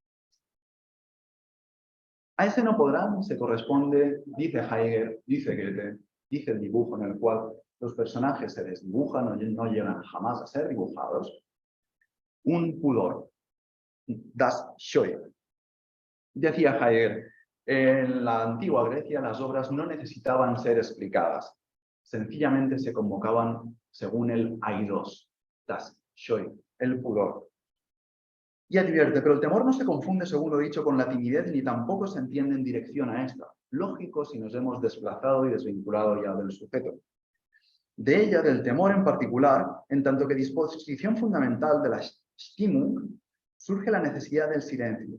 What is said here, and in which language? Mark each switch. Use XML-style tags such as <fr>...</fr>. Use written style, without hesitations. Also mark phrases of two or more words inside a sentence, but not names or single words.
<es>A ese no podrán se corresponde, dice Heidegger, dice Goethe, dice el dibujo en el cual los personajes se desdibujan o no llegan jamás a ser dibujados, un pudor,</es> <de>das Scheu.</de> <es>Decía Heidegger, en la antigua Grecia las obras no necesitaban ser explicadas, sencillamente se convocaban según el aidos,</es> <de>das Scheu,</de> <es>el pudor. Y advierte, pero el temor no se confunde, según lo dicho, con la timidez, ni tampoco se entiende en dirección a esta. Lógico si nos hemos desplazado y desvinculado ya del sujeto. De ella, del temor en particular, en tanto que disposición fundamental de la Stimmung, surge la necesidad del silencio.</es>